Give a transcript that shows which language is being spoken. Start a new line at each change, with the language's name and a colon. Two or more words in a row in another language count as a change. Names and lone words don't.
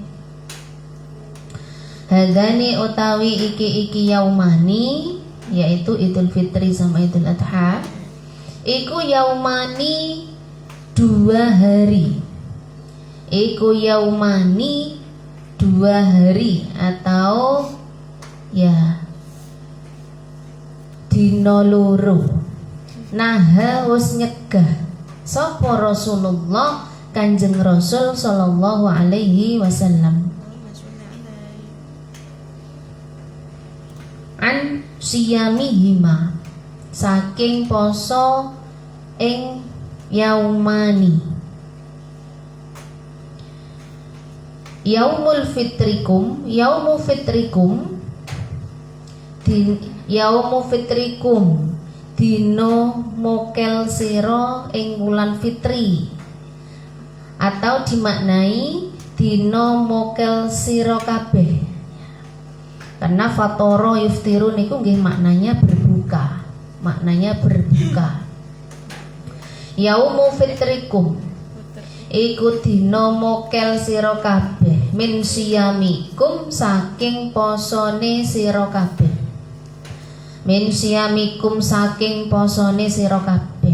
Javanese: Hadani utawi iki yaumani,
Indonesian: yaitu Idul Fitri sama Idul Adha, iku yaumani 2 hari.
Javanese: Iku yaumani
Indonesian: 2 hari atau
Javanese: ya dina loro. Nah wis nyegah sapa Rasulullah, Kanjeng Rasul
Arabic: sallallahu alaihi wasallam, an siyamihima
Javanese: saking poso ing yaumani.
Arabic: Yaumul fitrikum, yaumu fitrikum, yaumu fitrikum
Javanese: dino mokel sira ing wulan fitri, atau dimaknai dino mokel sira kabeh. Karena
Arabic: fatoro yuftiru
Javanese: niku nggih
Indonesian: maknanya berbuka,
Arabic: Yaumu fitrikum
Javanese: iku dina mokel sira kabeh,
Arabic: min siyamikum
Javanese: saking posone sira kabeh,
Arabic: min siyamikum
Javanese: saking posone sira kabeh.